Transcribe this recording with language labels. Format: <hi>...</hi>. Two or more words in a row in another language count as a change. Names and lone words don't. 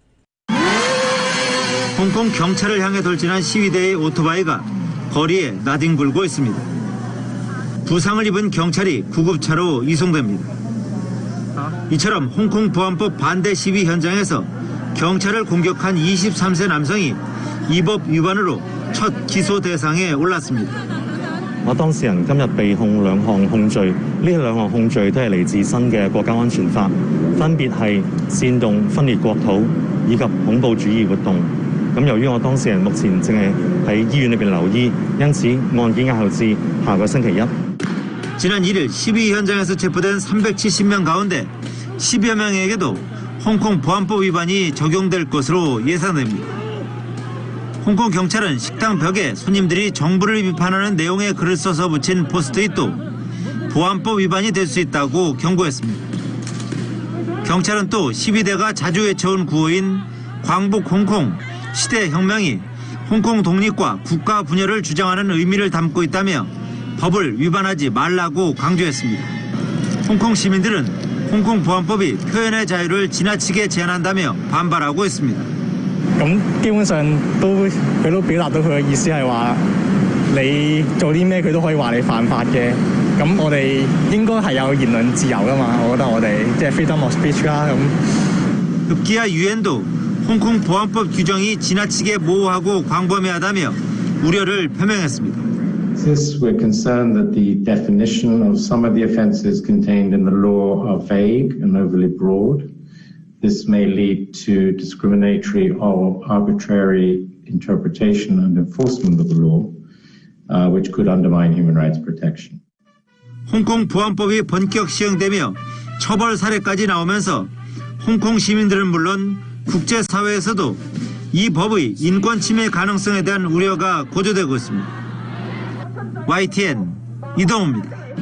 <ko>홍콩 경찰을 향해 돌진한 시위대의 오토바이가 거리에 나뒹굴고 있습니다. 부상을 입은 경찰이 구급차로 이송됩니다. 이처럼 홍콩 보안법 반대 시위 현장에서 경찰을 공격한 23세 남성이 이 법 위반으로 첫 기소 대상에 올랐습니다.</ko> <yue>我當事人今日被控兩項控罪，呢兩項控罪都係嚟自新嘅國家安全法，分別係煽動分裂國土以及恐怖主義活動。咁由於我當事人目前正係喺醫院裏邊留醫，因此案件押後至下個星期一。</yue> <ko>지난 1일 시위 현장에서 체포된 370명 가운데 10여 명에게도 홍콩 보안법 위반이 적용될 것으로 예상됩니다. 홍콩 경찰은 식당 벽에 손님들이 정부를 비판하는 내용의 글을 써서 붙인 포스트잇도 보안법 위반이 될 수 있다고 경고했습니다. 경찰은 또 시위대가 자주 외쳐온 구호인 광복 홍콩, 시대혁명이 홍콩 독립과 국가 분열을 주장하는 의미를 담고 있다며 법을 위반하지 말라고 강조했습니다. 홍콩 시민들은 홍콩 보안법이 표현의 자유를 지나치게 제한한다며 반발하고 있습니다.</ko> <yue>咁基本上佢都表達到佢嘅意思係話，你做啲咩佢都可以話你犯法嘅。咁我哋應該係有言論自由㗎嘛？我覺得我哋即係</yue> <en>freedom of speech</en> <yue>啦咁。</yue> <ko>급기야 유엔도 홍콩 보안법 규정이 지나치게 모호하고 광범위하다며 우려를 표명했습니다.</ko> <en>Since we're concerned that the definition of some of the offences contained in the law are vague and overly broad, this may lead to discriminatory or arbitrary interpretation and enforcement of the law, which could undermine human rights protection.</en> <ko>홍콩 보안법이 본격 시행되며 처벌 사례까지 나오면서 홍콩 시민들은 물론 국제사회에서도 이 법의 인권 침해 가능성에 대한 우려가 고조되고 있습니다. YTN 이동호입니다.</ko>